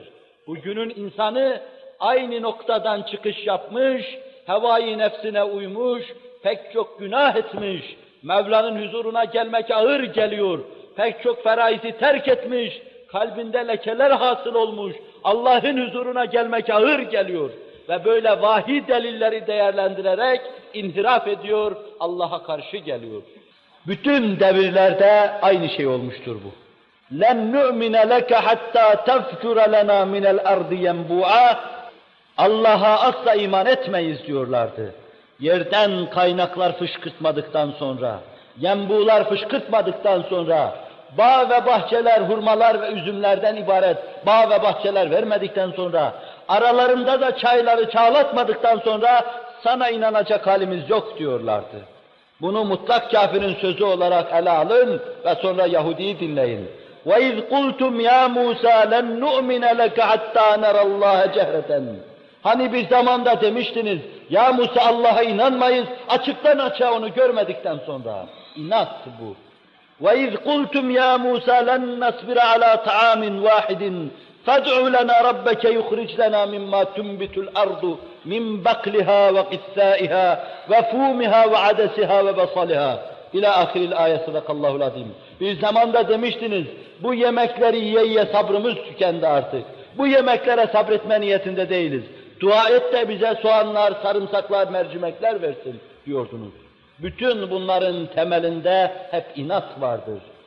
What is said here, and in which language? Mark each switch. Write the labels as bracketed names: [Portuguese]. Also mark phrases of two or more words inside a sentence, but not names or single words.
[Turkish] Bugünün insanı aynı noktadan çıkış yapmış, hevai nefsine uymuş, pek çok günah etmiş, Mevla'nın huzuruna gelmek ağır geliyor, pek çok feraizi terk etmiş, kalbinde lekeler hasıl olmuş, Allah'ın huzuruna gelmek ağır geliyor ve böyle vahiy delilleri değerlendirerek inhiraf ediyor, Allah'a karşı geliyor. Bütün devirlerde aynı şey olmuştur bu. [Arabic] لَنْ نُؤْمِنَ لَكَ حَتَّى تَفْجُرَ لَنَا مِنَ الْأَرْضِ يَنْبُعًا. [Turkish] Allah'a asla iman etmeyiz diyorlardı. Yerden kaynaklar fışkırtmadıktan sonra, yenbular fışkırtmadıktan sonra, bağ ve bahçeler, hurmalar ve üzümlerden ibaret bağ ve bahçeler vermedikten sonra, aralarında da çayları çağlatmadıktan sonra sana inanacak halimiz yok diyorlardı. Bunu mutlak kafirin sözü olarak ele alın ve sonra Yahudi'yi dinleyin. [Arabic] وَاِذْ قُلْتُمْ يَا مُوسَى لَنْ نُؤْمِنَ لَكَ حَتَّى نَرَى اللّٰهَ جَهْرَةً. [Turkish] Hani bir zamanda demiştiniz, ya Musa Allah'a inanmayız, açıktan açığa onu görmedikten sonra. İnat bu. [Arabic] وَاِذْ قُلْتُمْ يَا مُوسَى لَنْ نَصْبِرَ عَلَى طَعَامٍ وَاحِدٍ فَادْعُ لَنَا رَبَّكَ يُخْرِجْ لَنَا مِمَّا تُنْبِتُ الْأَرْضُ مِنْ بَقْلِهَا وَقِثَّائِهَا وَفُومِهَا وَعَدَسِهَا وَبَصَلِهَا إلى آخر الآية صدق الله العظيم. [Turkish] Bir zamanda demiştiniz, bu yemekleri yiye yiye sabrımız tükendi artık. Bu yemeklere sabretme niyetinde değiliz. Dua et de bize soğanlar, sarımsaklar, mercimekler versin diyordunuz. Bütün bunların temelinde hep inat vardır.